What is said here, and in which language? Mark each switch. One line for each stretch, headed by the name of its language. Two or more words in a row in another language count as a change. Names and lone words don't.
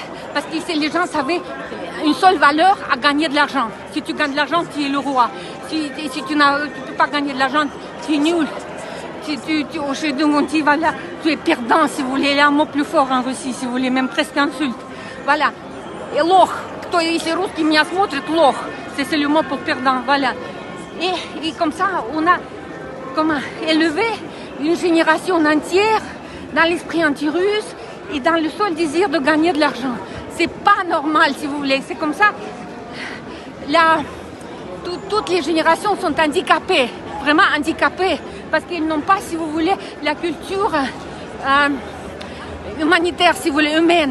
French: Parce que les gens savaient une seule valeur à gagner de l'argent. Si tu gagnes de l'argent, tu es le roi. Si tu ne peux pas gagner de l'argent, tu es nul. Tu es perdant, si vous voulez. Il y a un mot plus fort en Russie, si vous voulez, même presque insulte. Voilà. Et лох.
Russian: Кто, если русский меня смотрит, лох.
French: C'est le mot pour perdant, voilà. Et comme ça, on a élevé une génération entière dans l'esprit anti-russe et dans le seul désir de gagner de l'argent. C'est pas normal, si vous voulez. C'est comme ça. Toutes les générations sont handicapées, vraiment handicapées, parce qu'ils n'ont pas, si vous voulez, la culture humanitaire, si vous voulez, humaine.